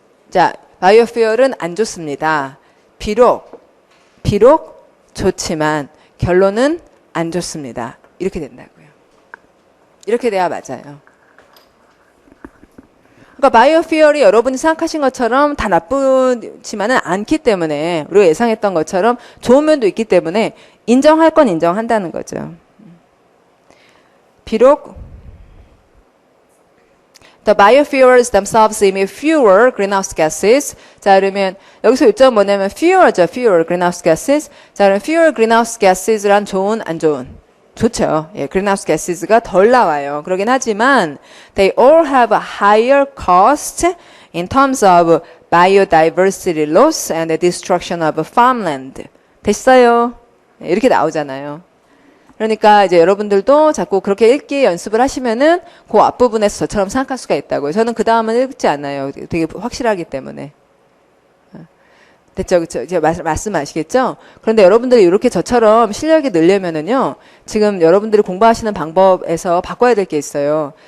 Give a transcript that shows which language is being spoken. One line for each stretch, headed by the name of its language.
Korean: 자, 바이오퓨얼은 안 좋습니다. 비록 좋지만 결론은 안 좋습니다. 이렇게 된다고요. 이렇게 돼야 맞아요. 그러니까 바이오퓨얼이 여러분이 생각하신 것처럼 다 나쁘지만은 않기 때문에 우리가 예상했던 것처럼 좋은 면도 있기 때문에 인정할 건 인정한다는 거죠. 비록
English: The biofuels themselves emit fewer greenhouse gases.
Korean: 자, 그러면 여기서 요점 뭐냐면 fewer죠. fewer greenhouse gases. 자, 그럼 fewer greenhouse gases란 좋은, 안 좋은? 좋죠. 예, greenhouse gases가 덜 나와요. 그러긴 하지만
English: they all have a higher cost in terms of biodiversity loss and the destruction of farmland.
Korean: 됐어요. 예, 이렇게 나오잖아요. 그러니까 이제 여러분들도 자꾸 그렇게 읽기 연습을 하시면은 그 앞부분에서 저처럼 생각할 수가 있다고요. 저는 그 다음은 읽지 않아요. 되게 확실하기 때문에. 됐죠? 그쵸? 이제 말씀하시겠죠? 그런데 여러분들이 이렇게 저처럼 실력이 늘려면은요, 지금 여러분들이 공부하시는 방법에서 바꿔야 될 게 있어요.